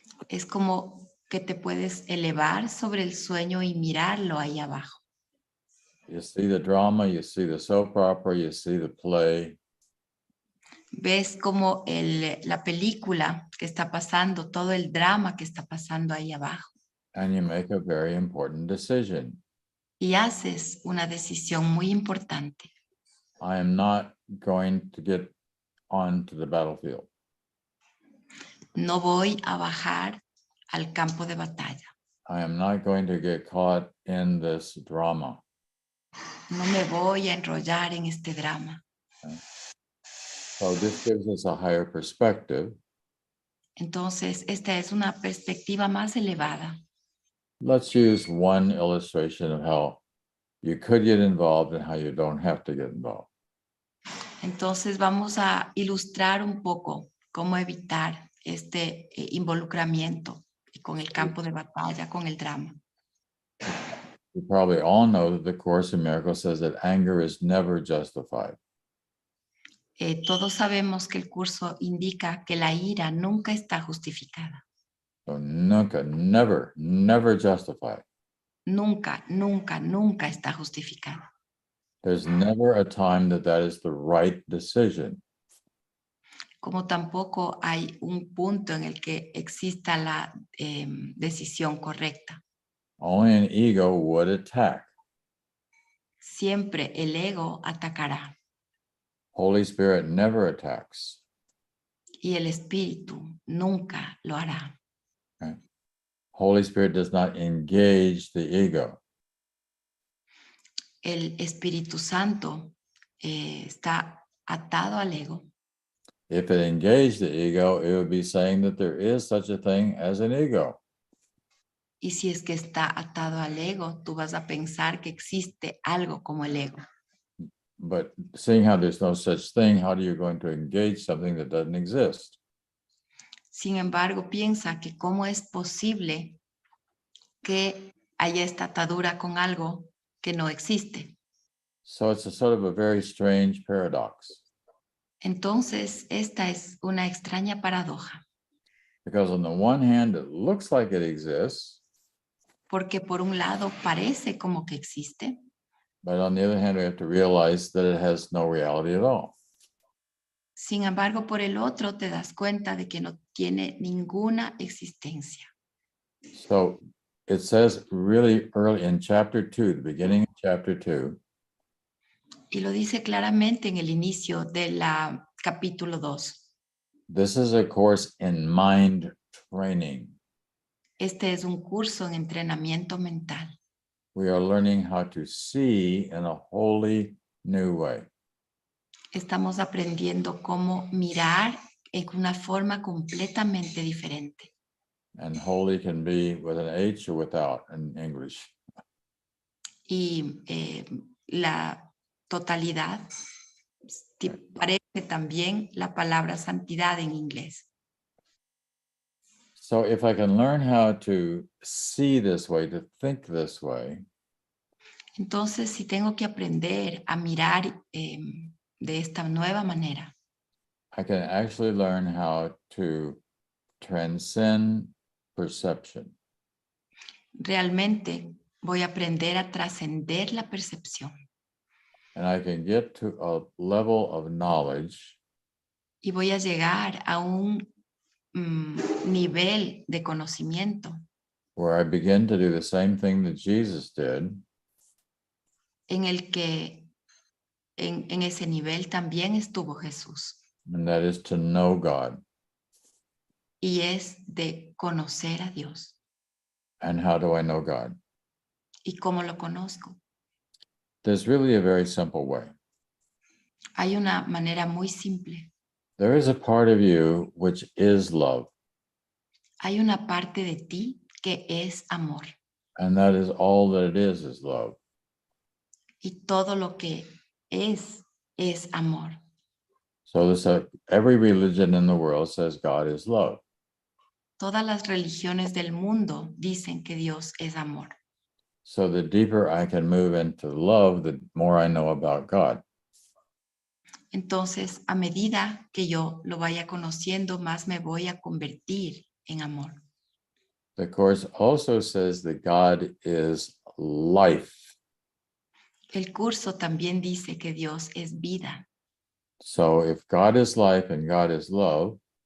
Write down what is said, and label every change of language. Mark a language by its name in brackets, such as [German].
[Spanish] Es como que te puedes elevar sobre el sueño y mirarlo ahí abajo. [English] You see the drama, you see the soap opera, you see the play. [Spanish] Ves como la película que está pasando, todo el drama que está pasando ahí abajo. [English] And you make a very important decision. [Spanish] Y haces una decisión muy importante. [English] I am not going to get onto the battlefield. [Spanish] No voy a bajar al campo de batalla. [English] I am not going to get caught in this drama. [Spanish] No me voy a enrollar en este drama. [English] So this gives us a higher perspective. [Spanish] Entonces, esta es una perspectiva más elevada. [English] Let's use one illustration of how you could get involved and how you don't have to get involved. [Spanish] Entonces, vamos a ilustrar un poco cómo evitar este involucramiento con el campo de batalla, con el drama. [English] You probably all know that the Course in Miracles says that anger is never justified. [Spanish] Todos sabemos que el curso indica que la ira nunca está justificada. [English] So [Spanish] nunca, [English] never justified. [Spanish] Nunca, nunca, nunca está justificada. [English] There's never a time that is the right decision. [Spanish] Como tampoco hay un punto en el que exista la decisión correcta. [English] Only an ego would attack. [Spanish] Siempre el ego atacará. [English] Holy Spirit never attacks. [Spanish] Y el espíritu nunca lo hará. [English] Okay? Holy Spirit does not engage the ego. [Spanish] El Espíritu Santo está atado al ego. [English] If it engaged the ego, it would be saying that there is such a thing as an ego. [Spanish] Y si es que está atado al ego, tú vas a pensar que existe algo como el ego. [English] But seeing how there's no such thing, how are you going to engage something that doesn't exist? [Spanish] Sin embargo, piensa que cómo es posible que haya esta atadura con algo que no existe. [English] So it's a sort of a very strange paradox. [Spanish] Entonces, esta es una extraña paradoja. [English] Because on the one hand, it looks like it exists, [Spanish] Porque por un lado parece como que existe, [English] but on the other hand, we have to realize that it has no reality at all. [Spanish] sin embargo, por el otro te das cuenta de que no tiene ninguna existencia. [English] So it says really early in chapter 2, the beginning of chapter 2, [Spanish] Y lo dice claramente en el inicio del capítulo 2. [English] this is a course in mind training. [Spanish] Este es un curso en entrenamiento mental. [English] We are learning how to see in a wholly new way. [Spanish] Estamos aprendiendo cómo mirar en una forma completamente diferente. [English] And holy can be with an H or without in English. [Spanish] Y la totalidad parece también la palabra santidad en inglés. [English] So if I can learn how to see this way, to think this way, [Spanish] Entonces, si tengo que aprender a mirar de esta nueva manera, [English] I can actually learn how to transcend perception. [Spanish] realmente voy a aprender a trascender la percepción [English] And I can get to a level of knowledge [Spanish] y voy a llegar a un nivel de conocimiento [English] where I begin to do the same thing that Jesus did, [Spanish] en el que en ese nivel también estuvo Jesús, [English] and that is to know God. [Spanish] y es de conocer a Dios. [English] And how do I know God? [Spanish] ¿Y cómo lo conozco? [English] There's really a very simple way. [Spanish] Hay una manera muy simple. [English] There is a part of you which is love, [Spanish] Hay una parte de ti que es amor, [English] and that is all that it is love. [Spanish] y todo lo que es amor. [English] So every religion in the world says God is love. [Spanish] Todas las religiones del mundo dicen que Dios es amor. [English] So the deeper I can move into love, the more I know about God. [Spanish] Entonces, a medida que yo lo vaya conociendo, más me voy a convertir en amor. [English] The Course also says that God is life. [Spanish] El curso también dice que Dios es vida. [English] So if God is life and God is love,